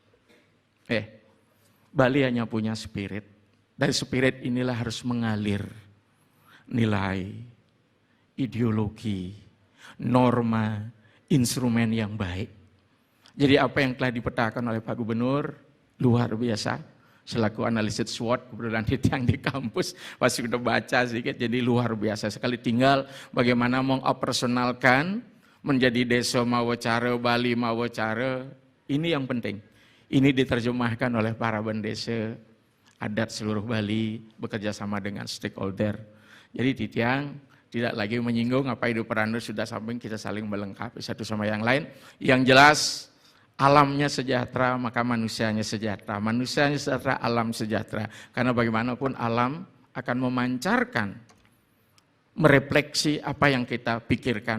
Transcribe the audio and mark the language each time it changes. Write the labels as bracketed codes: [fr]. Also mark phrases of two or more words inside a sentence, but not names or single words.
[id] Bali hanya punya spirit. Dari spirit inilah harus mengalir nilai, ideologi, norma, instrumen yang baik. Jadi apa yang telah dipetakan oleh Pak Gubernur luar biasa. Selaku analisis SWOT, kebetulan yang di kampus pasti sudah baca sedikit, jadi luar biasa sekali. Tinggal bagaimana mengoperasionalkan menjadi desa mawacara, Bali mawacara, ini yang penting. Ini diterjemahkan oleh para bendesa adat seluruh Bali bekerja sama dengan stakeholder. Jadi Titiang tidak lagi menyinggung apa hidup perandu, sudah samping kita saling melengkapi satu sama yang lain. Yang jelas alamnya sejahtera, maka manusianya sejahtera. Manusianya sejahtera, alam sejahtera. Karena bagaimanapun alam akan memancarkan, merefleksi apa yang kita pikirkan.